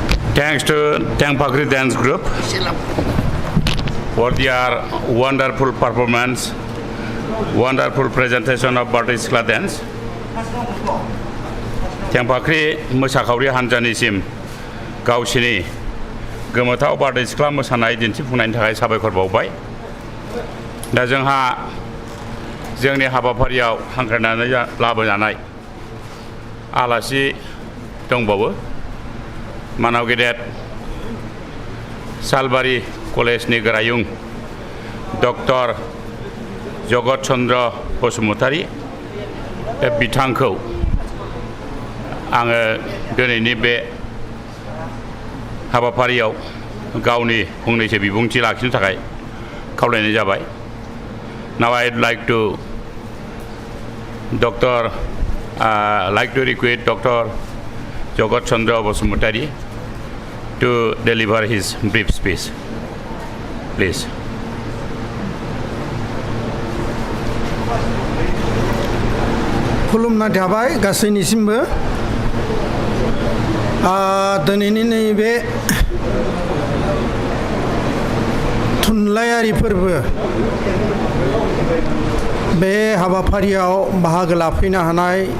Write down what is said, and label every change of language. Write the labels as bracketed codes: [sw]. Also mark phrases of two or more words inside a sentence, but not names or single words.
[en] Thanks to Tengpakri Dance Group for their wonderful performance, wonderful presentation of BODOSA dance. [brx] Tengpakri मोसाखावरि हानजानिसिम गावसिनि गोमोथाव BODOSA मोसानाय दिन्थिफुंनायनि थाखाय साबायखर बावबाय। दा जोंहा जोंनि हाबाफारियाव हांख्रायनानै लाबोजानाय आलासि दंबावो। मानाव गेदेर सालबारि कलेजनि गोरायुं डक्टर जगत चन्द्र बसुमतारी बिथांखौ आङो दिनैनि बे हाबाफारियाव गावनि फंनैसो बिबुंथि लाखिनो थाखाय खावलायनाय जाबाय। [en] Now I'd like to request Dr. Jogot Chandra Bosumutari to deliver his brief speech. Please. [brx] खुलुमना थाबाय गासैनिसिमबो दिनैनि नैबे थुनलाइयारि फोरबो बे हाबाफारियाव बाहागो लाफैनो हानाय